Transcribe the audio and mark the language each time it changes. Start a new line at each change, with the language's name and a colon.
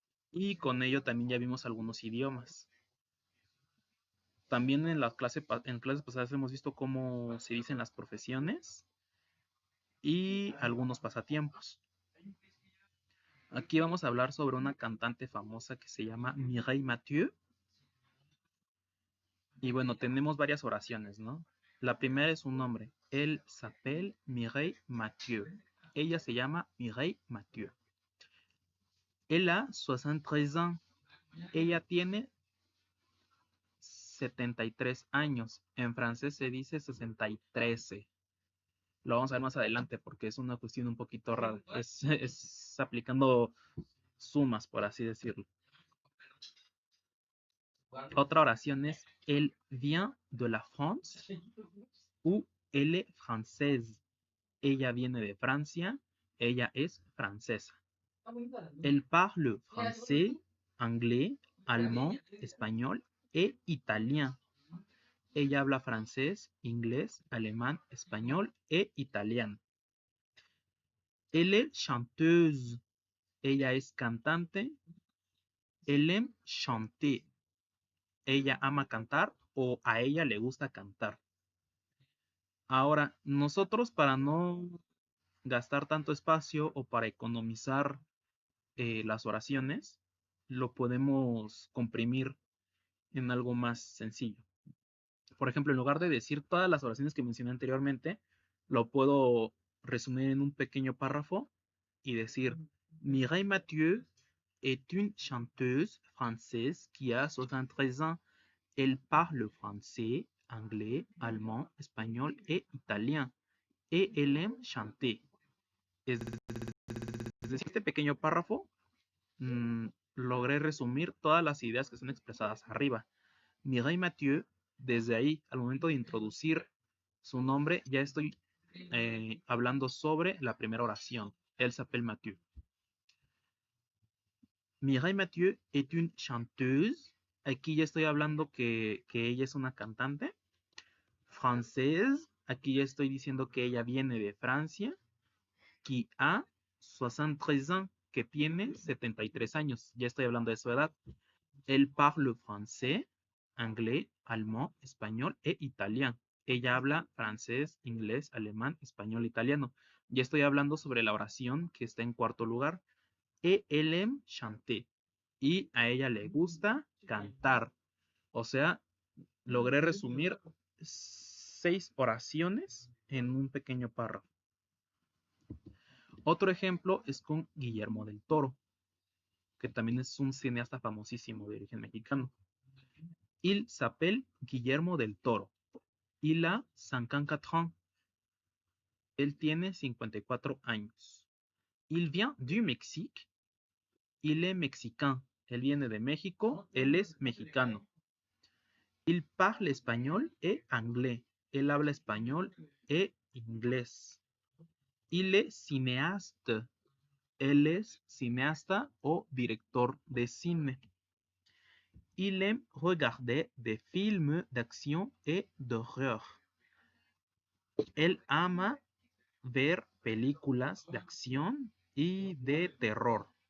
Spanish: Y con ello también ya vimos algunos idiomas. También en en clases pasadas hemos visto cómo se dicen las profesiones y algunos pasatiempos. Aquí vamos a hablar sobre una cantante famosa que se llama Mireille Mathieu. Y bueno, tenemos varias oraciones, ¿no? La primera es un nombre.
French: Elle s'appelle Mireille Mathieu.
Spanish: Ella se llama Mireille Mathieu.
French: Elle a 73 ans.
Spanish: Ella tiene 73 años. En francés se dice 63. Lo vamos a ver más adelante porque es una cuestión un poquito rara. Es aplicando sumas, por así decirlo. Otra oración es
French: elle vient de la France ou elle est française.
Spanish: Ella viene de Francia, ella es francesa.
French: Elle parle français, anglais, allemand,
Spanish: español e
French: italien.
Spanish: Ella habla francés, inglés, alemán, español e italiano.
French: Elle est chanteuse.
Spanish: Ella es cantante.
French: Elle aime chanter.
Spanish: Ella ama cantar o a ella le gusta cantar. Ahora, nosotros para no gastar tanto espacio o para economizar las oraciones, lo podemos comprimir en algo más sencillo. Por ejemplo, en lugar de decir todas las oraciones que mencioné anteriormente, lo puedo resumir en un pequeño párrafo y decir, Mireille Mathieu
French: est une chanteuse française qui a 73 ans. Elle parle français, anglais, allemand, espagnol et italien. et elle aime chanter.
Spanish: Es decir, este pequeño párrafo logré resumir todas las ideas que son expresadas arriba. Mireille Mathieu, desde ahí, al momento de introducir su nombre, ya estoy hablando sobre la primera oración.
French: Elle s'appelle Mathieu. Mireille Mathieu est une chanteuse.
Spanish: Aquí ya estoy hablando que ella es una cantante. Française. Aquí ya estoy diciendo que ella viene de Francia.
French: Qui a 73 ans,
Spanish: que tiene 73 años. Ya estoy hablando de su edad.
French: Elle parle français, anglais, allemand,
Spanish: español e italiano. Ella habla francés, inglés, alemán, español, italiano. Ya estoy hablando sobre la oración que está en cuarto lugar.
French: Et elle aime chanter.
Spanish: Y a ella le gusta cantar. O sea, logré resumir 6 oraciones en un pequeño párrafo. Otro ejemplo es con Guillermo del Toro, que también es un cineasta famosísimo de origen mexicano.
French: Il s'appelle Guillermo del Toro. Il a 54 ans.
Spanish: Él tiene 54 años.
French: Il vient du Mexique. Il est mexicain.
Spanish: Él viene de México. Él es mexicano.
French: Il parle español et anglais.
Spanish: Él habla español e inglés.
French: Il est cinéaste.
Spanish: Él es cineasta o director de cine.
French: Il aime regarder des films d'action et d'horreur.
Spanish: Él ama ver películas de acción y de terror.